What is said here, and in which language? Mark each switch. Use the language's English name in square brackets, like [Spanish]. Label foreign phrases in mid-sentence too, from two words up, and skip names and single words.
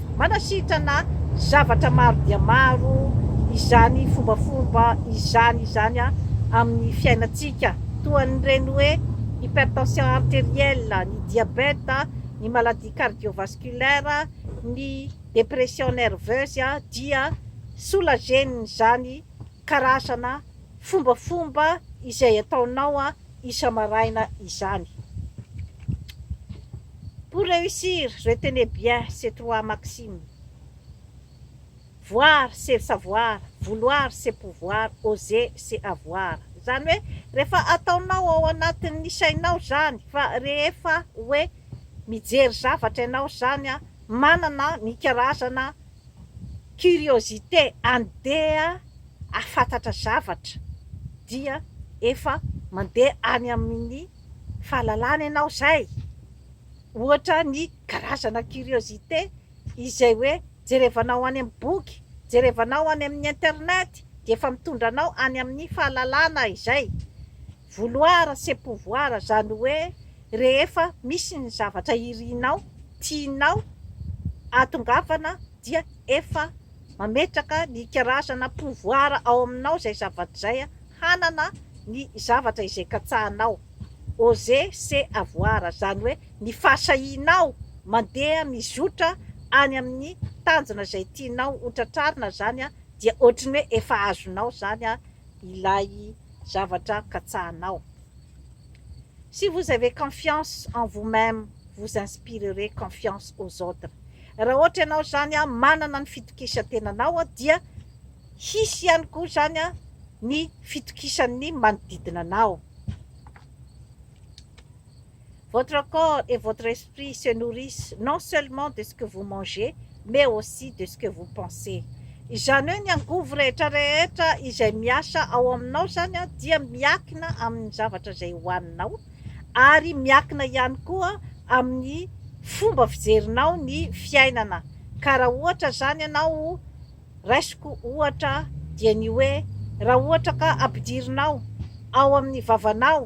[Malagasy] Manasitrana zavatra maro dia maro izany fombafomba izany a amin'ny fiainantsika, toa n'ireny hoe [French] hypertension artérielle, [Malagasy] ny diabète, ny [French] maladie cardiovasculaire, [Malagasy] ny [French] dépression nerveuse [Malagasy] dia solageniny zany karazana fombafomba izay ataonao a isa-maraina izany. [French] Pour réussir, retenez bien ces 3 maximes. Voir, c'est savoir. Vouloir, c'est pouvoir. Oser, c'est avoir. [Malagasy] Zany hoe rehefa ataonao ao anatin'ny sainao zany, fa rehefa hoe mijery zavatra ianao zany a, manana ny karazana curiosité andeha afantatra zavatra, dia efa mandeha any amin'ny fahalalana ianao zay. Ohatra ny karazana curiosité izay hoe jerevanao any amin'ny boky, jerevanao any amin'ny internet, dia efa mitondra anao any amin'ny fahalalana izay. [French] Vouloir, c'est pouvoir, [Malagasy] zany hoe rehefa misy ny zavatra irinao, tianao atongavana, dia efa mametraka ny karazana pouvoir ao aminao zay zavatra zay, hanana ny zavatra izay katsahanao. [French] Oser, c'est avoir, [Malagasy] zany hoe ny fahasahinao mandeha mizotra any amin'ny tanjona izay tianao hotratrarina zany dia ohatran'ny hoe efa azonao zany ilay zavatra katsahanao. [French] Si vous avez confiance en vous-même, vous inspirerez confiance aux autres. [Malagasy] Raha ohatra ianao zany manana ny fitokisan-tenanao dia hisy ihany koa zany ny fitokisan'ny manodidina anao. [French] Votre corps et votre esprit se nourrissent non seulement de ce que vous mangez, mais aussi de ce que vous pensez. [Malagasy] Izany hoe ny angovo rehetrarehetra izay miasa ao aminao zany dia miakina amin'ny zavatra izay hohaninao, ary miakina ihany koa amin'ny fomba fijerinao ny fiainana. Ka raha ohatra zany ianao raisiko ohatra dia ny hoe raha ohatra ka ampidirinao ao amin'ny vavanao